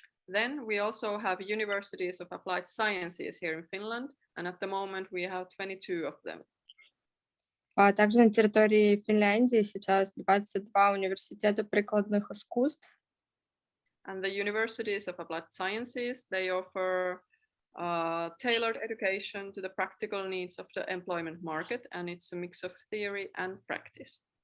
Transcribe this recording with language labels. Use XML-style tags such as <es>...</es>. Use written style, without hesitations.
<en>Then we also have universities of applied sciences here in Finland, and at the moment we have 22 of them.</en> <ru>Также на территории Финляндии сейчас 22 университета прикладных искусств.</ru> <en>And the universities of applied sciences, they offer tailored education to the practical needs of the employment market, and it's a mix of theory and practice.</en>